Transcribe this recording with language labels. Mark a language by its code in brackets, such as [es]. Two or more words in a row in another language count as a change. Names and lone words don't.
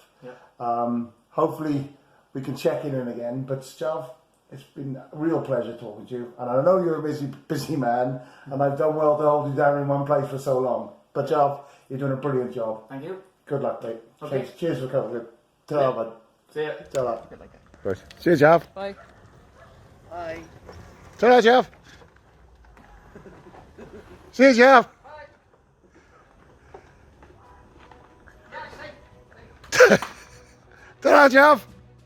[en] Yeah. Hopefully we can check in again, but Jarv, it's been a real pleasure talking to you, and I know you're a busy man, and I've done well to hold you down in one place for so long. But Jarv, you're doing a brilliant job. Thank you. Good luck, mate. Okay. Cheers for coming. Ta-ra, bud. See ya. Ta-ra. Right. Cheers, Jarv. Bye. Bye. Ta-ra, Jarv. Cheers, Jarv. Ta-ra, Jarv.